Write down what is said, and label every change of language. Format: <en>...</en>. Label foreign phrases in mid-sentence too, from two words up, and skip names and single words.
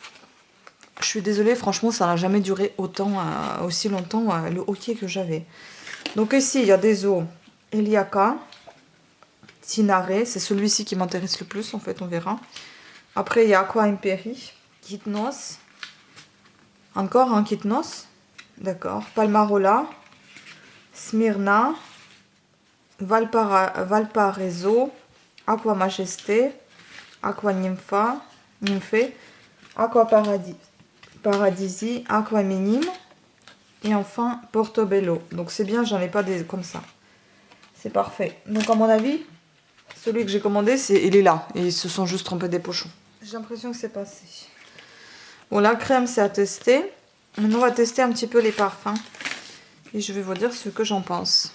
<fr>Je suis désolée, franchement, ça n'a jamais duré aussi longtemps le hockey que j'avais. Donc ici, il y a des eaux Eliaka, Tinare, c'est celui-ci qui m'intéresse le plus en fait, on verra. Après, il y a Aqua Imperi, Kitnos, encore un Kitnos, d'accord, Palmarola, Smyrna, Valparaiso, Aqua Majesté, Aqua Nymphe, Aqua Paradisi, Aqua Minime et enfin Portobello. Donc c'est bien, j'en ai pas des comme ça. C'est parfait. Donc à mon avis, celui que j'ai commandé, il est là. Et ils se sont juste trompés des pochons. J'ai l'impression que c'est passé. Bon, la crème, c'est à tester. Maintenant, on va tester un petit peu les parfums. Et je vais vous dire ce que j'en pense.</fr>